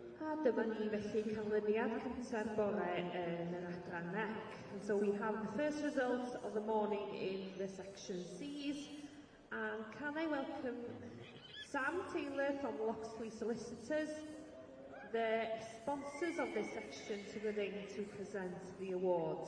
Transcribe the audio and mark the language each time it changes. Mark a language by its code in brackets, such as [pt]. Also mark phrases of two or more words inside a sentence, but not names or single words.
[cy] Dyma ni felly canlyniad cynta'r bore yn yr adran NEC. [en] And so we have the first results of the morning in the section C's. And can I welcome Sam Taylor from Loxley Solicitors, the sponsors of this section, to the ring to present the awards.